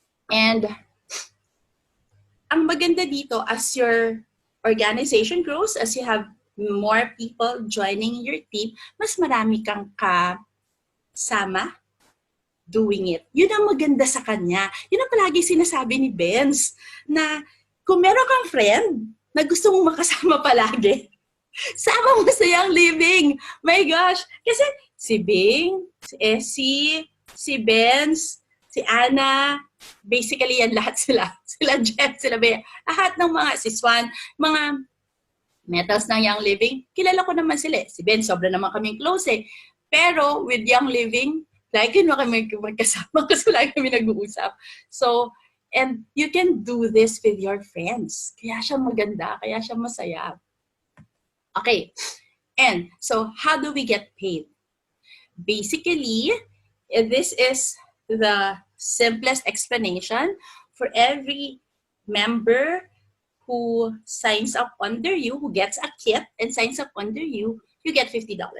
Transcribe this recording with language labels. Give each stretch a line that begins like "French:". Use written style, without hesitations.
English: And,
Filipino: ang maganda dito,
English: as your organization grows, as you have more people joining your team,
Filipino: mas marami kang kasama
English: doing it.
Filipino: Yun ang maganda sa kanya. Yun ang palagi sinasabi ni Benz, na kung meron kang friend na gusto mong makasama palagi, sama mo sa Young Living.
English: My gosh!
Filipino: Kasi si Bing, si Essie, si Benz, si Anna, basically yan lahat sila. Sila Jeff, sila Bea. Lahat ng mga, si Swan, mga metals ng Young Living, kilala ko naman sila. Si Ben, sobra naman kaming close eh. Pero with Young Living, lagi na kami magkasama kasi lagi kami nag-uusap.
English: So, and you can do this with your friends.
Filipino: Kaya siya maganda, kaya siya masaya.
English: Okay. And so, how do we get paid? Basically, this is the simplest explanation. For every member who signs up under you, who gets a kit and signs up under you, you get $50.